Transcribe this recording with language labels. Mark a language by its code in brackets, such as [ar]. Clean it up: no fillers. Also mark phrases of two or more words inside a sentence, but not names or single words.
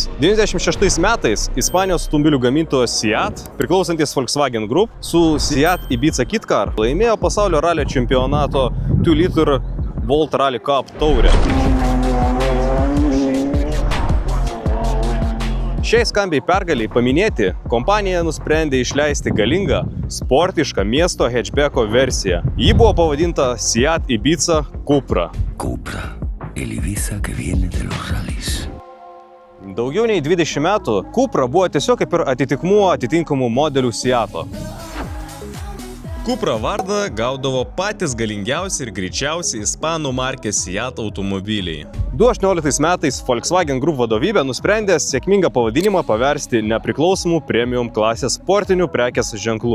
[lt] 96 metais Ispanijos automobilių gamintojas Seat, priklausantis Volkswagen Group, su Seat Ibiza Kit Car laimėjo pasaulio ralio čempionato 2 litrų World Rally Cup taurę. Šiai skambiai pergaliai paminėti, kompanija nusprendė išleisti galingą, sportišką miesto hatchbacko versiją. Ji buvo pavadinta Seat Ibiza Cupra. [es] Cupra, el Ibiza que viene de los rallies. [lt] Daugiau nei 20 metų Cupra buvo tiesiog kaip ir atitikmuo atitinkamų modelių Seato. Cupra vardą gaudavo patys galingiausi ir greičiausi ispanų markės Seat automobiliai. 2018 metais Volkswagen Group vadovybė nusprendė sėkmingą pavadinimą paversti nepriklausomų premium klasės sportinių prekės ženklų.